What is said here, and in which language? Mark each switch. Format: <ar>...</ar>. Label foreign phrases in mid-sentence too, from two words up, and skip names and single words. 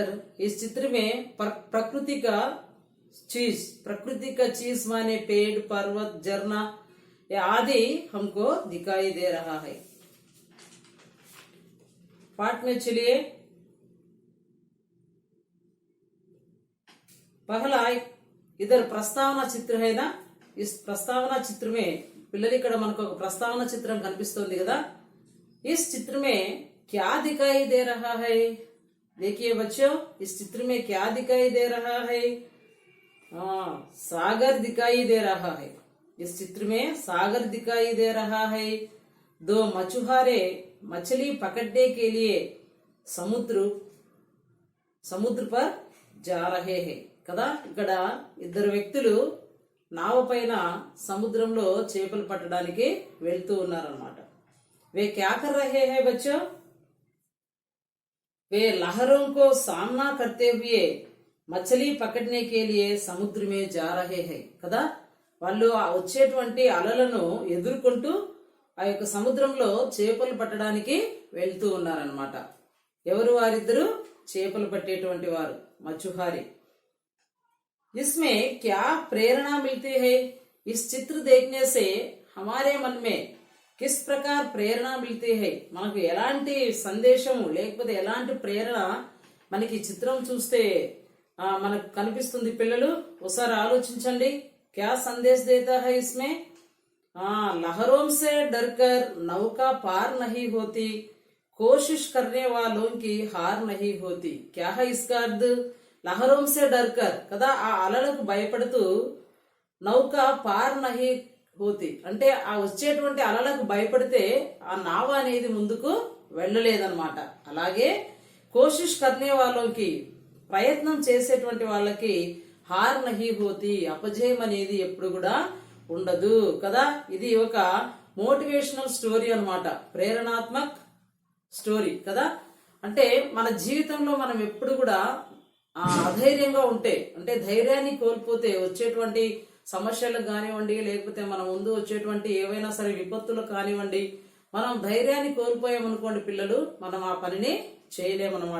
<hi>इस चित्र में प्रकृति का चीज माने पेड़, पर्वत, झरना आदि हमको दिखाई दे रहा है। पाठ में चलिए। पहला इधर प्रस्तावना चित्र है ना। इस प्रस्तावना चित्र में</hi> <te>पिల్లలు ఇక్కడ మనకు ఒక ప్రస్తావన చిత్రం కనిపిస్తుంది కదా।</te> <hi>इस चित्र में क्या दिखाई दे रहा है? देखिए बच्चों, इस चित्र में क्या दिखाई दे रहा है? सागर दिखाई दे रहा है। इस चित्र में सागर दिखाई दे रहा है। दो मछुआरे मछली पकड़ने के लिए समुद्र पर जा रहे हैं కదా।</hi> <te>ఇక్కడ ఇద్దరు వ్యక్తులు నావ పైన సముద్రంలో చేపలు పట్టడానికి వెళ్తూ ఉన్నారన్నమాట।</te> <hi>वे क्या कर रहे हैं बच्चों? वे लहरों को सामना करते हुए मछली पकड़ने के लिए समुद्र में जा रहे हैं కదా।</hi> <te>వాళ్ళు వచ్చేటువంటి అలలను ఎదుర్కొంటూ ఆ యొక్క సముద్రంలో చేపలు పట్టడానికి వెళ్తూ ఉన్నారన్నమాట। ఎవరు వారిద్దరు? చేపలు పట్టేటువంటి వారు, మచుహారి।</te> <hi>इसमें क्या प्रेरणा मिलती है? इस चित्र देखने से हमारे मन में किस प्रकार प्रेरणा मिलती है?</hi> <te>మనకు ఎలాంటి సందేశం లేకపోతే ఎలాంటి ప్రేరణ మనకి చిత్రం చూస్తే మనకు కనిపిస్తుంది పిల్లలు? ఒకసారి ఆలోచించండి।</te> <hi>क्या संदेश देता है इसमें? लहरों से डरकर नौका पार नहीं होती, कोशिश करने वालों की हार नहीं होती। क्या है इसका अर्थ? लहरों से डरकर</hi> <te>కదా, ఆ అలలకు భయపడుతూ</te> <hi>नौका पार नहीं होती</hi> <te>అంటే ఆ వచ్చేటువంటి అలలకు భయపడితే ఆ నావ అనేది ముందుకు వెళ్ళలేదన్నమాట। అలాగే</te> <hi>कोशिश करने</hi> <te>వాళ్ళకి, ప్రయత్నం చేసేటువంటి వాళ్ళకి</te> <hi>हार नहीं होती,</hi> <te>అపజయం అనేది ఎప్పుడు కూడా ఉండదు కదా। ఇది ఒక</te> <en>motivational story</en> <te>అన్నమాట, ప్రేరణాత్మక స్టోరీ కదా। అంటే మన జీవితంలో మనం ఎప్పుడు కూడా అధైర్యంగా ఉంటే, అంటే ధైర్యాన్ని కోల్పోతే వచ్చేటువంటి సమస్యలకు కానివ్వండి, లేకపోతే మన ముందు వచ్చేటువంటి ఏవైనా సరే విపత్తులకు కానివ్వండి, మనం ధైర్యాన్ని కోల్పోయామనుకోండి పిల్లలు, మనం ఆ పనిని చేయలేమన్నమాట।</te>